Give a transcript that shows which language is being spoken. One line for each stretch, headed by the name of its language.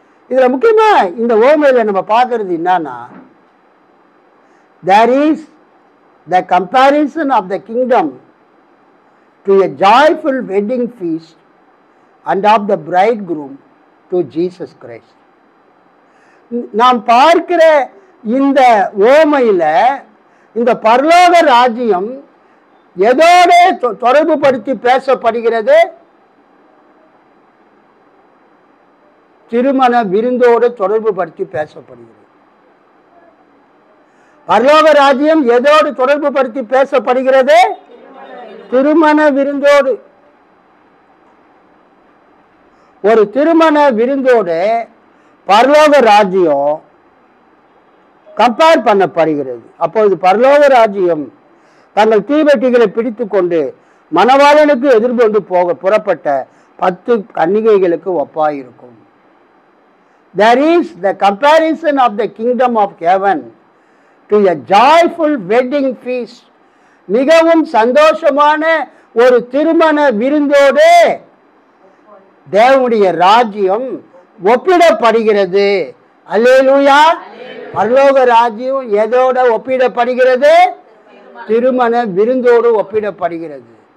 Tamil: இதுல முக்கியமா இந்த ஓமையில நம்ம பார்க்கறது என்னன்னா,
English: there is the comparison of the kingdom to a joyful wedding feast and of the bridegroom to Jesus Christ.
Tamil: நாம் பார்க்கிற இந்த ஓமையில இந்த பரலோக ராஜ்யம் எதோட தொடர்பு படுத்தி பேசப்படுகிறது? திருமண விருந்தோடு தொடர்பு படுத்தி பேசப்படுகிறது. பரலோக ராஜ்யம் எதோடு தொடர்பு படுத்தி பேசப்படுகிறது? திருமண விருந்தோடு. ஒரு திருமண விருந்தோடு பரலோக ராஜ்யம் கம்பேர் பண்ணப்படுகிறது. அப்பொழுது பரலோக ராஜ்யம் தங்கள் தீவெட்டிகளை பிடித்து கொண்டு மணவாளனுக்கு எதிர்கொண்டு புறப்பட்ட 10 கன்னிகைகளுக்கு ஒப்பாயிருக்கும்.
English: There is the comparison of the kingdom of heaven to a joyful wedding feast.
Tamil: மிகவும் சந்தோஷமான ஒரு திருமண விருந்தோடு தேவனுடைய ராஜ்யம் ஒப்பிடப்படுகிறது. அல்லேலூயா. பரலோக ராஜ்யம் எதோட ஒப்பிடப்படுகிறது? திருமண விருந்தோடு ஒப்பிடப்படுகிறது.